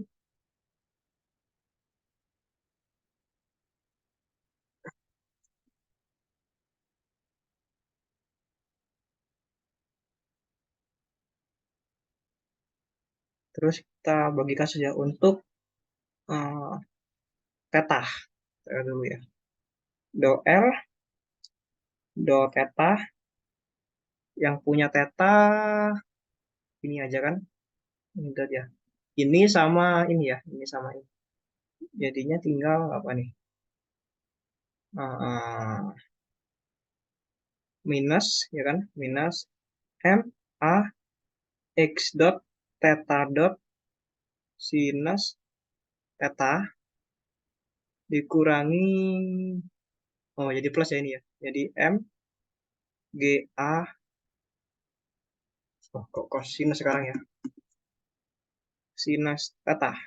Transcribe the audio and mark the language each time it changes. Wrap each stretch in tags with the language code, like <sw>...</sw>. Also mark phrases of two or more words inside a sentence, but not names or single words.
<id>Terus kita bagi kasus ya untuk eh, theta. Theta dulu ya. Do L, do theta. Yang punya theta ini aja kan. Ini tadi ya. Ini sama ini ya. Ini sama ini. Jadinya tinggal apa nih? Minus ya kan, minus M A X dot theta dot sinus theta dikurangi, oh jadi plus ya ini ya, jadi M G A, oh kok cosinus sekarang ya, sinus theta.</id>